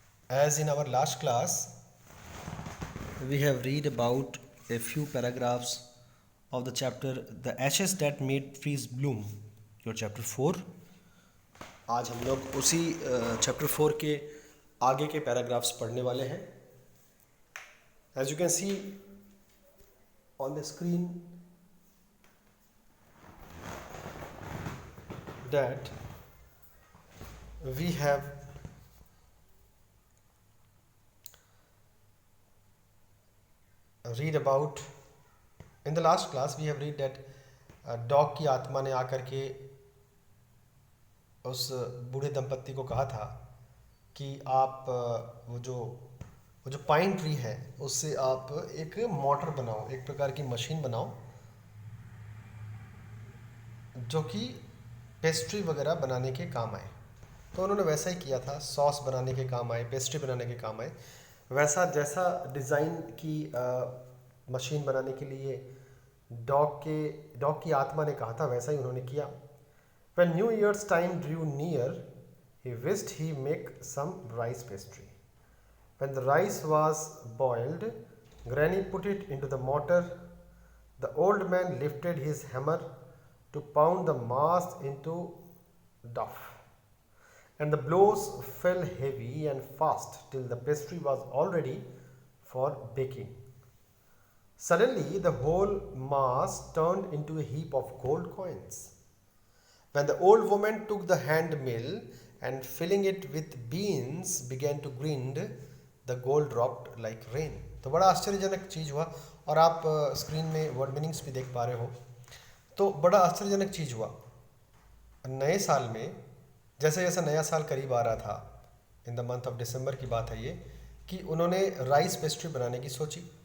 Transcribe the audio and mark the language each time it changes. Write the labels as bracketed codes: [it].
[en] As in our last class, we have read about a few paragraphs of the chapter The Ashes That Made Trees Bloom, your chapter 4. [hi] आज हम लोग उसी chapter 4 के आगे के paragraphs पढ़ने वाले हैं. [en] As you can see on the screen that we have read about in the last class we have read that [hi] dog की आत्मा ने आकर के उस बूढ़े दंपत्ति को कहा था कि आप वो जो पाइन ट्री है उससे आप एक मोटर बनाओ, एक प्रकार की मशीन बनाओ जो कि पेस्ट्री वगैरह बनाने के काम आए. तो उन्होंने वैसा ही किया था, सॉस बनाने के काम आए, पेस्ट्री बनाने के काम आए. वैसा जैसा डिज़ाइन की मशीन बनाने के लिए डॉग की आत्मा ने कहा था वैसा ही उन्होंने किया. [en] When New Year's time drew near, he wished he make some rice pastry. When the rice was boiled, Granny put it into the mortar. The old man lifted his hammer to pound the mass into dough, and the blows fell heavy and fast till the pastry was all ready for baking. Suddenly, the whole mass turned into a heap of gold coins. When the old woman took the hand mill and filling it with beans began to grind, the gold dropped like rain. [hi] तो बड़ा आश्चर्यजनक चीज़ हुआ. और आप screen में word meanings भी देख पा रहे हो. तो बड़ा आश्चर्यजनक चीज़ हुआ नए साल में. जैसे जैसे नया साल करीब आ रहा था, [en] in the month of December [hi] की बात है ये, कि उन्होंने राइस पेस्ट्री बनाने की सोची.